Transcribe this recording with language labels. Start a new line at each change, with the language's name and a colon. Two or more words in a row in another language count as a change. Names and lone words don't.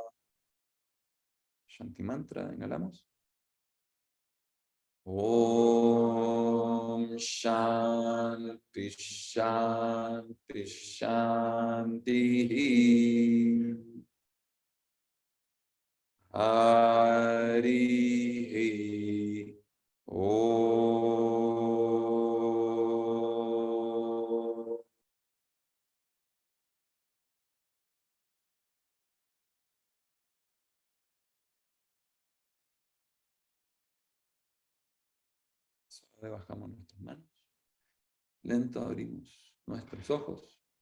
Sanskrit: Shanti mantra, inhalamos. Om Shanti Shanti Shanti. Hari Om.
Spanish: Suave bajamos nuestras manos. Lento abrimos nuestros ojos.